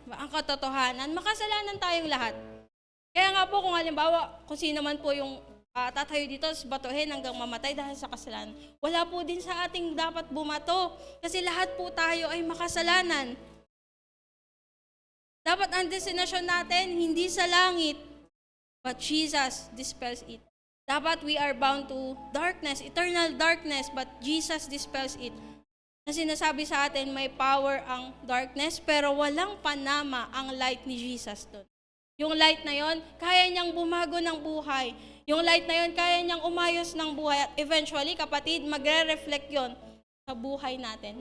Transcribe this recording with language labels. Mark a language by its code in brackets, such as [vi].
[tl] Ang katotohanan, makasalanan tayong lahat. Kaya nga po kung halimbawa, kung sino man po yung tatayo dito, batuhin hanggang mamatay dahil sa kasalanan, wala po din sa ating dapat bumato. Kasi lahat po tayo ay makasalanan. Dapat ang destinasyon natin, hindi sa langit, [en] but Jesus dispels it. [tl] Dapat [en] we are bound to darkness, eternal darkness, but Jesus dispels it. [tl] Na sinasabi sa atin, may power ang darkness, pero walang panama ang light ni Jesus doon. Yung light na yon, kaya niyang bumago ng buhay. Yung light na yon, kaya niyang umayos ng buhay. At eventually, kapatid, magre-reflect yon sa buhay natin.